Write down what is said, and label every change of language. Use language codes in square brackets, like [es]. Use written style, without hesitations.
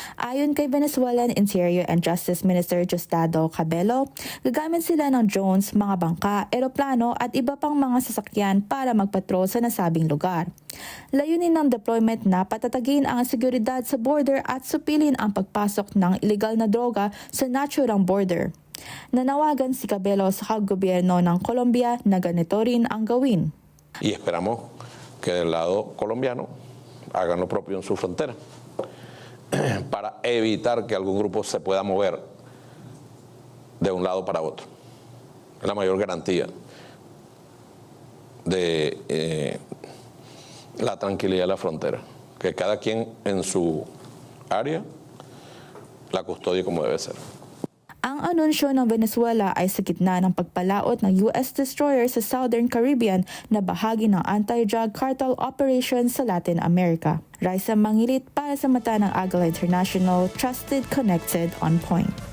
[tl] Ayon kay Venezuelan Interior and Justice Minister Diosdado Cabello, gagamit sila ng drones, mga bangka, eroplano at iba pang mga sasakyan para magpatrol sa nasabing lugar. Layunin ng deployment na patatagin ang seguridad sa border at supilin ang pagpasok ng illegal na droga sa naturang border. Nanawagan si Cabello sa gobyerno ng Colombia na ganito rin ang gawin. [es] Y esperamos que del lado colombiano hagan lo propio en su frontera para evitar que algún grupo se pueda mover de un lado para otro. Es la mayor garantía de la tranquilidad de la frontera, que cada quien en su área la custodie como debe ser. [tl] Ang anunsyo ng Venezuela ay sa gitna ng pagpalaot ng US destroyer sa Southern Caribbean na bahagi ng anti-drug cartel operation sa Latin America. Raisa Mangilit para sa mata ng Agila International, [en] trusted, connected, on point.